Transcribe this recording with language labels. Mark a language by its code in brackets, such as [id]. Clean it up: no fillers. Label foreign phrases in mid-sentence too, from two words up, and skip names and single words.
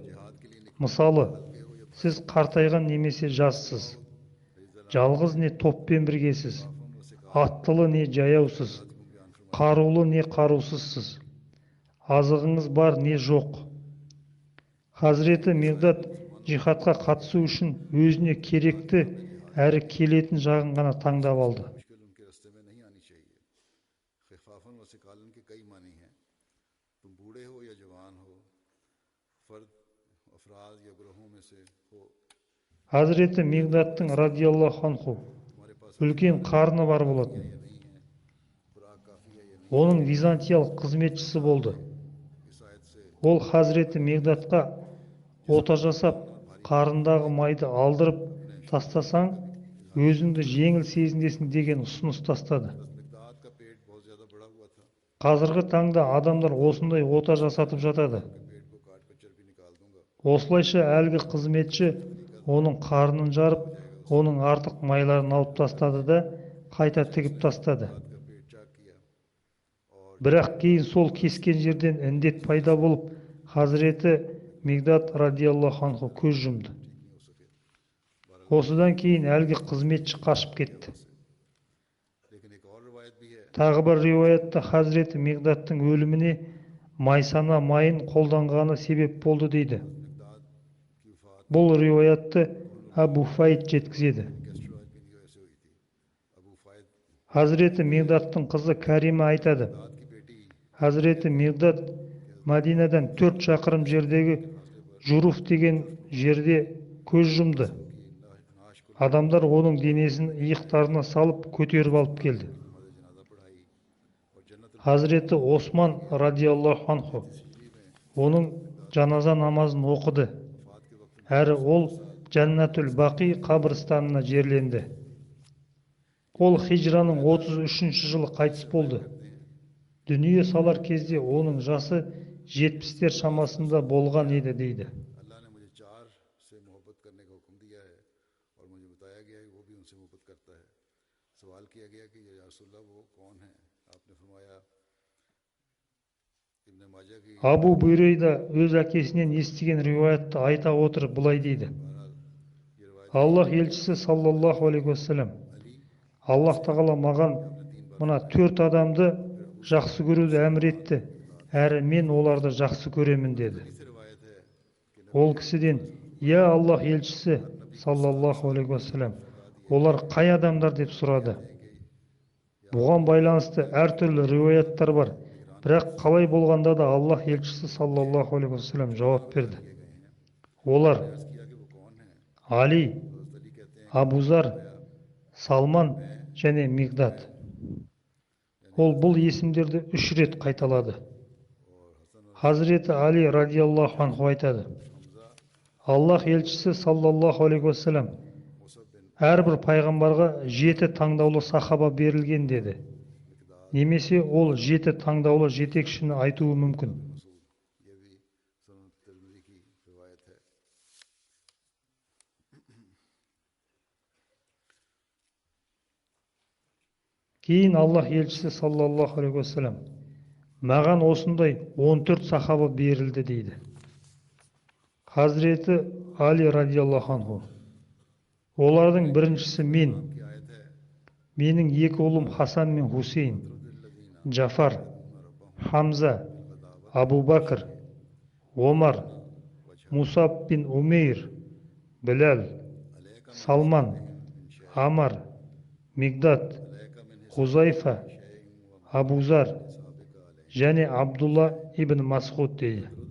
[kk] Мысалы, сіз қартайған немесе жассыз, жалғыз не топпен біргесіз, аттылы не жаяусыз, қарулы не қарусызсыз, азығыңыз бар не жоқ. Хазіреті Мигдат жихадқа қатысу үшін өзіне керекті әрі келетін жағын ғана таңдап алды. [ur] مشکل ان کے راستے میں نہیں آنی چاہیے. [ar] خفافا و ثقالا [ur] کے کئی معانی ہیں. تم بوڑھے ہو یا جوان ہو، فرد افراد یا گروہوں میں سے ہو, [kk] Хазіреті Мигдаттың [ar] رضي الله عنه [ur] تمہارے پاس [kk] үлкен қарны бар болатын. [ur] نہیں ہے، خوراک کافی ہے یا نہیں. [kk] Оның византиялық қызметшісі болды. [ur] اس آیت سے [kk] Ол Хазіреті Мигдатқа ота жасап, қарындағы майды алдырып тастасаң, өзіңді жеңіл сезінесің деген ұсыныс тастады. [ur] مقداد کا پیٹ بہت زیادہ بڑا ہوا تھا. [kk] Қазіргі таңда адамдар осындай ота жасатып жатады. [ur] پیٹ کو کاٹ کر چربی نکال دوں گا. [kk] Осылайша әлгі қызметші оның қарнын жарып, оның артық майларын алып тастады да қайта тігіп тастады. [ur] کا پیٹ چاک کیا اور [kk] Бірақ кейін сол кескен жерден індет пайда болып, Хазіреті Мигдат [ar] رضي الله عنه [kk] көз жұмды. Осыдан кейін әлгі қызметші қашып кетті. [ur] لیکن ایک اور روایت بھی ہے [kk] Тағы бір риуаятта Хазіреті Мигдаттың өліміне майсана майын қолданғаны себеп болды дейді. [ur] مقداد کی وفات [kk] Бұл риуаятты Абу Файд жеткізеді. [ur] گیسٹروئڈ کی وجہ سے ہوئی تھی. अबू फायद [kk] Хазіреті Мигдаттың қызы Карима айтады: [ur] کی بیٹی [kk] Хазіреті Мигдат Мәдинадан 4 шақырым жердегі Журуф деген жерде көз жұмды. [ur] نعش کو [kk] Адамдар оның денесін иықтарына салып көтеріп алып келді. [ur] نماز جنازہ پڑھائی اور جنت [kk] Хазіреті Осман [ar] رضي الله عنه [kk] оның жаназа намазын оқыды, әрі ол Жаннатул Бақи қабірстанына жерленді. Ол хижраның 33-ші жылы қайтыс болды. Дүние салар кезде оның жасы 70-тер шамасында болған еді дейді. [ur] اللہ نے مجھے 4 سے محبت کرنے کا حکم دیا ہے اور مجھے بتایا گیا ہے کہ وہ بھی ان سے محبت کرتا ہے. سوال کیا گیا کہ [ar] يا رسول الله [ur] وہ کون ہے؟ آپ نے فرمایا ابن ماجہ کی [kk] Абу Буйрейда өз әкесінен естіген риуаятты айта отырып былай дейді: [ur] یہ روایت [kk] Аллах елшісі [ar] صلى الله عليه وسلم, [kk] Аллах тағала маған мына 4 адамды жақсы көруді әмір етті, әрі мен оларды жақсы көремін деді. [ur] سے روایت ہے کہ [kk] Ол кісіден: я Аллах елшісі [ar] صلى الله عليه وسلم, [kk] олар қай адамдар деп сұрады. Бұған байланысты әртүрлі риуаяттар бар, бірақ қалай болғанда да Аллах елшісі [ar] صلى الله عليه وسلم [kk] жауап берді. Олар [ur] کیا کہ وہ کون ہے? Али, علی کہتے ہیں [kk] Абузар, Салман және Мигдат. Ол бұл есімдерді 3 рет қайталады. Хазіреті Али [ar] رضي الله عنه [kk] айтады: Аллах елшісі [ar] صلى الله عليه وسلم, [kk] әрбір пайғамбарға 7 таңдаулы сахаба берілген деді. Немесе ол 7 таңдаулы жетекшіні айтуы мүмкін. [ur] یہ بھی سنن ترمذی کی روایت ہے. [kk] Кейін Аллах елшісі [ar] صلى الله عليه وسلم [kk] Маған осындай 14 сахаба берілді дейді. Хазіреті Али [ar] رضي الله عنه. [kk] Олардың біріншісі мен, [ur] کی آیت ہے [kk] менің екі ұлым Хасан мен Хусейн, Джафар, Хамза, Абу Бакр, Омар, Мусаб бин Умейр, Біләл, Салман, Амар, Мигдат, Хузайфа, Абузар және Абдулла ибн Масхуд дейді.